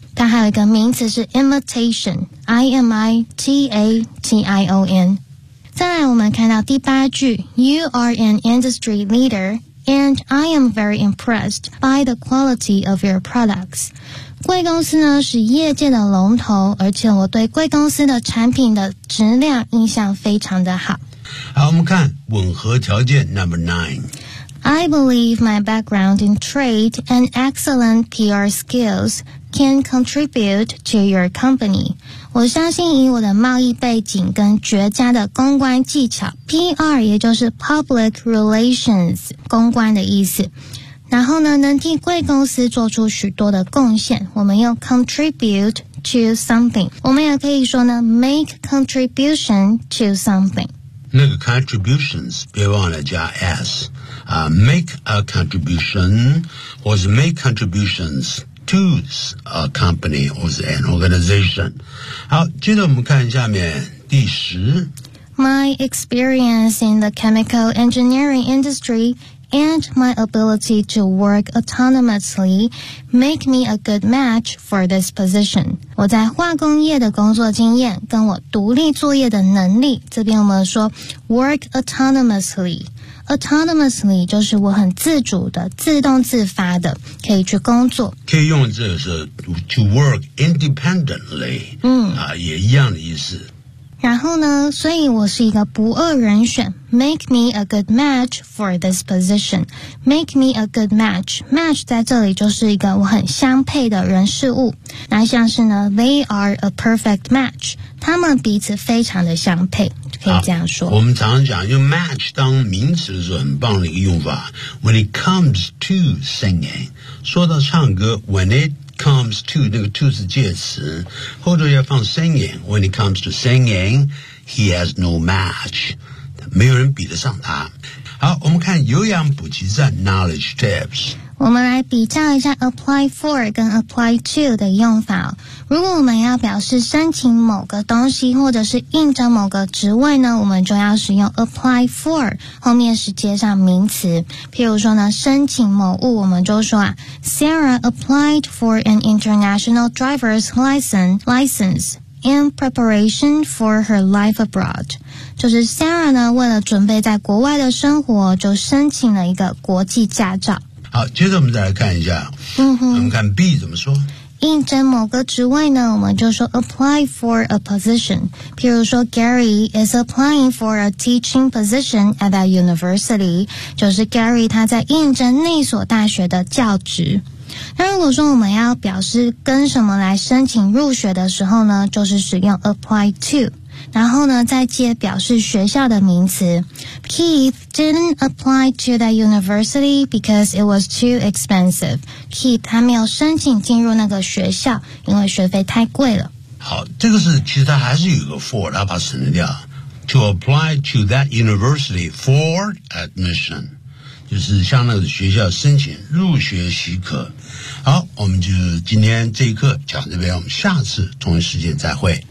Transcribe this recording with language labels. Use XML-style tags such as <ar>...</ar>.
<zh>它还有一个名词是 imitation， I-M-I-T-A-T-I-O-N。再来我们看到第八句，</zh> <en>You are an industry leader and I am very impressed by the quality of your products。</en> <zh>贵公司呢是业界的龙头，而且我对贵公司的产品的质量印象非常的好。好，我们看吻合条件</zh> <en>number 9。 I believe my background in trade and excellent PR skills can contribute to your company.</en> <zh>我相信以我的贸易背景跟绝佳的公关技巧 ,PR 也就是</zh> <en>public relations,</en> <zh>公关的意思。然后呢能替贵公司做出许多的贡献，我们用</zh> <en>contribute to something。</en> <zh>我们也可以说呢</zh> <en>make contribution to something。</en> <zh>那个</zh> <en>contributions</en> <zh>别忘了加</zh> <en>s、make a contribution</en> <zh>或是</zh> <en>make contributions to a company</en> <zh>或是</zh> <en>an organization。</en> <zh>好，接着我们看下面第十。</zh> <en>My experience in the chemical engineering industry and my ability to work autonomously make me a good match for this position。</en> <zh>我在化工业的工作经验跟我独立作业的能力，这边我们说</zh> <en>work autonomously。</en> <zh>autonomously 就是我很自主的自动自发的可以去工作，可以用这个是</zh> <en>to work independently、</en> <zh>也一样的意思。然后呢，所以我是一个不二人选，</zh> <en>make me a good match for this position。 make me a good match，</en> <zh>match 在这里就是一个我很相配的人事物。那像是呢</zh> <en>they are a perfect match，</en> <zh>他们彼此非常的相配，可以这样说。我们常常讲用 match 当名词是很棒的一个用法。</zh> <en>when it comes to singing，</en> <zh>说到唱歌，</zh> <en>when itcomes to，</en> <zh>那个</zh> <en>to</en> <zh>是介词，后头要放</zh> <en>singing。 When it comes to singing he has no match，</en> <zh>没有人比得上他。好，我们看有氧补给站</zh> <en>knowledge tips。</en> <zh>我们来比较一下 apply for 跟 apply to 的用法。如果我们要表示申请某个东西或者是应征某个职位呢，我们就要使用 apply for， 后面是接上名词。譬如说呢，申请某物，我们就说啊</zh> <en>，Sarah applied for an international driver's license in preparation for her life abroad。</en> <zh>就是 Sarah 呢，为了准备在国外的生活，就申请了一个国际驾照。好，接着我们再来看一下，我们看 B 怎么说。应征某个职位呢，我们就说</zh> <en>apply for a position。</en> <zh>譬如说</zh> <en>Gary is applying for a teaching position at that university，</en> <zh>就是</zh> <en>Gary</en> <zh>他在应征那所大学的教职。那如果说我们要表示跟什么来申请入学的时候呢，就是使用 apply to， 然后呢再接表示学校的名词。</zh> <en>Keith didn't apply to that university because it was too expensive。</en> <zh>Keith 他没有申请进入那个学校，因为学费太贵了。好，这个是其实他还是有个 for， 他把省略掉。</zh> <en>To apply to that university for admission，</en> <zh>就是向那个学校申请入学许可。好，我们就今天这一课讲这边，我们下次同一时间再会，</zh>